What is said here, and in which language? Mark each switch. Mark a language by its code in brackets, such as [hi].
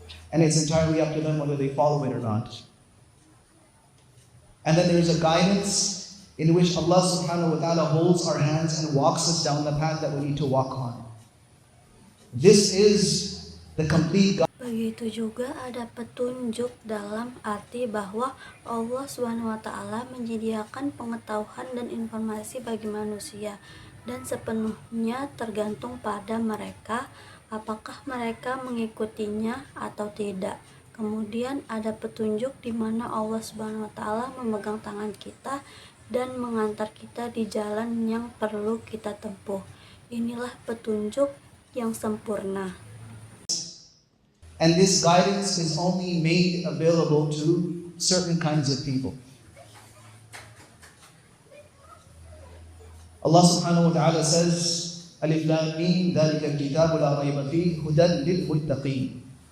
[en] And it's entirely up to them whether they follow it or not. And then there is a guidance in which Allah subhanahu wa ta'ala holds our hands and walks us down the path that we need to walk on. This is the complete guidance. [id] Begitu juga ada petunjuk dalam arti bahwa Allah SWT menyediakan pengetahuan dan informasi bagi manusia dan sepenuhnya tergantung pada mereka apakah mereka mengikutinya atau tidak. Kemudian ada petunjuk di mana Allah SWT memegang tangan kita dan mengantar kita di jalan yang perlu kita tempuh. Inilah petunjuk yang sempurna. [en] And this guidance is only made available to certain kinds of people. Allah subhanahu wa ta'ala says, Alif Lam Mim, [ar] ذَلِكَ الْكِتَابُ لَا رَيْبَ فِيهِ هُدًى لِلْمُتَّقِينَ.